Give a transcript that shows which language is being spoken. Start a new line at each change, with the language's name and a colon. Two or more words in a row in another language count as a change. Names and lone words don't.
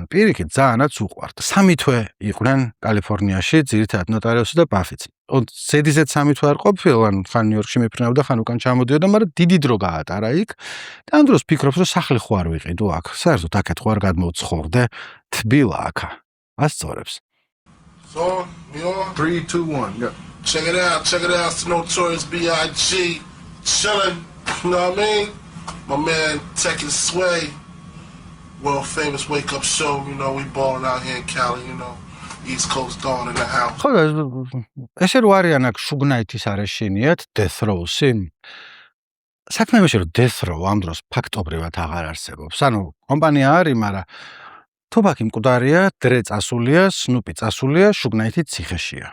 Georgian: პირიქით ძალიანაც უყვართ. 3 თვე იყვნენ კალიფორნიაში, ძირითადად ნოტარიუსი და ბაფიც. ზედიზედ 3 თვე არ ყოფილან, ხან ნიუ-იორკში მიფრინავდა, ხან უკან ჩამოდიოდა, მაგრამ დიდი დრო გაატარა იქ. და ამ დროს ფიქრობს რომ სახლი ხო არ ვიყიდო აქ. საერთოდ აქეთ ხო არ გადმოვცხოვრდე, თბილა აქა. ასწორებს.
English: So, you know, 3, 2, 1, go. Check it out, it's Notorious B.I.G. Chillin', you know what I mean? My man, Tekken Sway, world famous wake up show, you know, we ballin' out here in Cali, you know, East Coast Dawn in the house.
Georgian: ხო, ესე რო არიან აქ შუგნაითის არეშინიათ, Death Row-ი. საქმე იმაში რომ Death Row ამ დროს ფაქტობრივად აღარ არსებობს. ანუ კომპანია არის, მაგრამ თუბაკი მკვდარია, დრე წასულია, სნუპი წასულია, შუგნაითი ციხეშია.